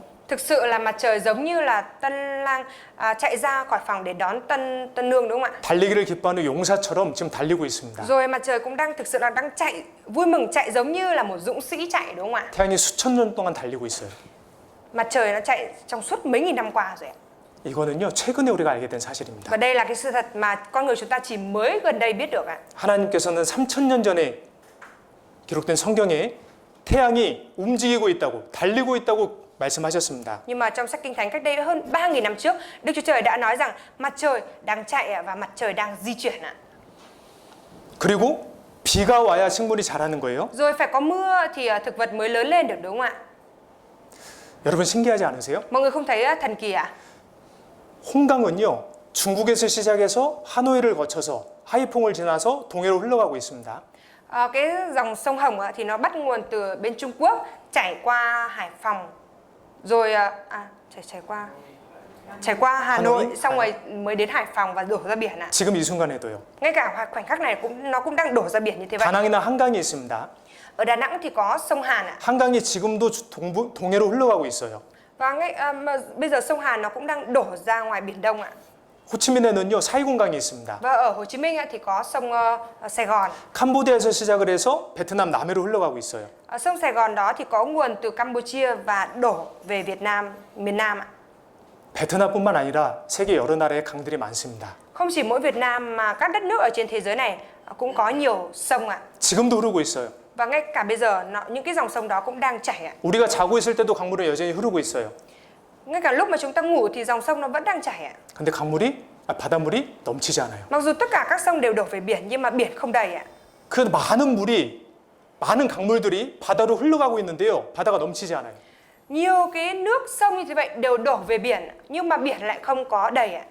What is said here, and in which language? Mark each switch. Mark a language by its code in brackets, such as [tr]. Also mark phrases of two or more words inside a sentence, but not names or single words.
[vi] Thực sự là mặt trời giống như là tân lang chạy ra khỏi phòng để đón tân nương đúng không ạ? [ko] 달리기를 기뻐하는 용사처럼 지금 달리고 있습니다. [vi] Rồi mặt trời cũng đang thực sự là đang chạy, vui mừng chạy giống như là một dũng sĩ chạy đúng không ạ? [ko] 태양이 수천 년 동안 달리고 있어요. [vi] Mặt trời nó chạy trong suốt mấy nghìn năm qua rồi ạ. [ko] 이거는요 최근에 우리가 알게 된 사실입니다. [vi] Và đây là cái sự thật mà con người chúng ta chỉ mới gần đây biết được ạ. [ko] 하나님께서는 3000년 전에 기록된 성경에 태양이 움직이고 있다고 달리고 있다고 말씀하셨습니다. [vi] Nhưng mà trong sách Kinh Thánh cách đây hơn 3.000 năm trước, Đức Chúa Trời đã nói rằng mặt trời đang chạy ạ và mặt trời đang di chuyển ạ. [ko] 그리고 비가 와야 식물이 자라는 거예요. [vi] Rồi phải có mưa thì thực vật mới lớn lên được đúng không ạ? [ko] 여러분 신기하지 않으세요? [vi] Mọi người không thấy thần kỳ ạ? [ko] 홍강은요 중국에서 시작해서 하노이를 거쳐서 하이퐁을 지나서 동해로 흘러가고 있습니다. [vi] Cái dòng sông Hồng thì nó bắt nguồn từ bên Trung Quốc chảy qua Hải Phòng rồi chảy qua Hà Nội xong rồi mới đến Hải Phòng và đổ ra biển ạ. [ko] 지금 이 순간에도요. [vi] Ngay cả khoảnh khắc này nó cũng đang đổ ra biển như thế vậy. [ko] 다낭이나 한강이 있습니다. [vi] Ở Đà Nẵng thì có sông Hàn ạ. [ko] 한강이 지금도 동해로 흘러가고 있어요. [vi] Và bây giờ sông Hàn nó cũng đang đổ ra ngoài biển Đông ạ. [ko] 호치민에는요 사이공강이 있습니다. [vi] Và ở Hồ Chí Minh thì có sông Sài Gòn. [ko] 캄보디아에서 시작을 해서 베트남 남해로 흘러가고 있어요. [vi] Ở sông Sài Gòn đó thì có nguồn từ Campuchia và đổ về Việt Nam, miền Nam ạ. [ko] 베트남뿐만 아니라 세계 여러 나라의 강들이 많습니다. [vi] Không chỉ mỗi Việt Nam mà các đất nước ở trên thế giới này cũng có nhiều sông ạ. [ko] 지금도 흐르고 있어요. [vi] Và ngay cả bây giờ những cái dòng sông đó cũng đang chảy ạ. [ko] 우리가 자고 있을 때도 강물은 여전히 흐르고 있어요. [vi] Ngay cả lúc mà chúng ta ngủ thì dòng sông nó vẫn đang chảy ạ. [ko] 근데 바닷물이 넘치지 않아요. [vi] Mặc dù tất cả các sông đều đổ về biển nhưng mà biển không đầy ạ. [ko] 그 많은 강물들이 바다로 흘러가고 있는데요. 바다가 넘치지 않아요. [vi] Nhiều cái nước sông như thế vậy đều đổ về biển nhưng mà biển lại không có đầy ạ.